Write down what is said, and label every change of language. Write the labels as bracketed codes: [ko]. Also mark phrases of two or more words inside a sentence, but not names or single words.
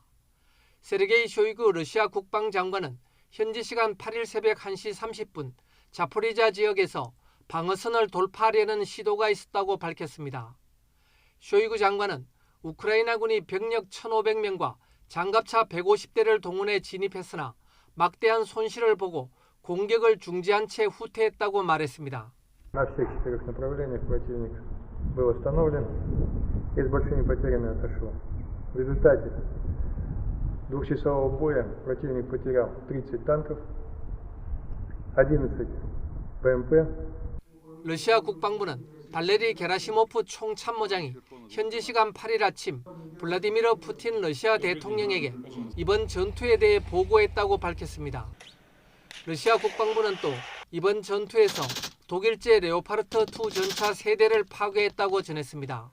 [ko] 세르게이 쇼이구 러시아 국방장관은 현지 시간 8일 새벽 1시 30분 자포리자 지역에서 방어선을 돌파하려는 시도가 있었다고 밝혔습니다. 쇼이구 장관은 우크라이나군이 병력 1,500명과 장갑차 150대를 동원해 진입했으나 막대한 손실을 보고 공격을 중지한 채 후퇴했다고 말했습니다. [ru] На всех 4 направлениях противник был остановлен и с большими потерями отошел. В результате двухчасового боя противник потерял 30 танков, 11 БМП. [ko] 러시아 국방부는 발레리 게라시모프 총참모장이 현지 시간 8일 아침 블라디미르 푸틴 러시아 대통령에게 이번 전투에 대해 보고했다고 밝혔습니다. 러시아 국방부는 또 이번 전투에서 독일제 레오파르트 2 전차 3대를 파괴했다고 전했습니다.